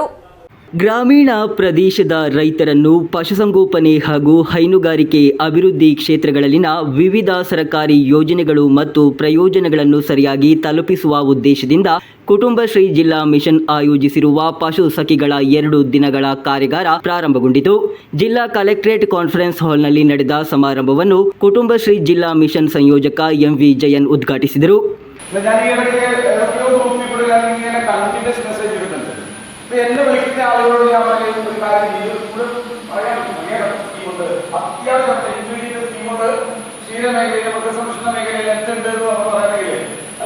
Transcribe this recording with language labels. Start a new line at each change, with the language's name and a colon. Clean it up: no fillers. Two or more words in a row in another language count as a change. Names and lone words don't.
Kannada: ಗ್ರಾಮೀಣ ಪ್ರದೇಶದ ರೈತರನ್ನು ಪಶುಸಂಗೋಪನೆ ಹಾಗೂ ಹೈನುಗಾರಿಕೆ ಅಭಿವೃದ್ಧಿ ಕ್ಷೇತ್ರಗಳಲ್ಲಿನ ವಿವಿಧ ಸರ್ಕಾರಿ ಯೋಜನೆಗಳು ಮತ್ತು ಪ್ರಯೋಜನಗಳನ್ನು ಸರಿಯಾಗಿ ತಲುಪಿಸುವ ಉದ್ದೇಶದಿಂದ ಕುಟುಂಬಶ್ರೀ ಜಿಲ್ಲಾ ಮಿಷನ್ ಆಯೋಜಿಸಿರುವ ಪಶು ಸಖಿಗಳ 2 ದಿನಗಳ ಕಾರ್ಯಾಗಾರ ಪ್ರಾರಂಭಗೊಂಡಿತು. ಜಿಲ್ಲಾ ಕಲೆಕ್ಟರೇಟ್ ಕಾನ್ಫರೆನ್ಸ್ ಹಾಲ್ನಲ್ಲಿ ನಡೆದ ಸಮಾರಂಭವನ್ನು ಕುಟುಂಬಶ್ರೀ ಜಿಲ್ಲಾ ಮಿಷನ್ ಸಂಯೋಜಕ ಎಂ ವಿಜಯನ್ ಉದ್ಘಾಟಿಸಿದರು.
Malayalam: എന്നെ വിളിക്കുന്ന ആളുകളോട് ഞാൻ പറയുന്ന ഒരു കാര്യം പറയാൻ സ്കീമുണ്ട്, അത്യാവശ്യം ഇൻഡിവിജ്വൽ സ്കീമുണ്ട്. ക്ഷീരമേഖലയിൽ, മൃഗസംരക്ഷണ മേഖലയിൽ എന്തുണ്ട് എന്ന് നമ്മൾ പറയുകയില്ലേ, അല്ലെ?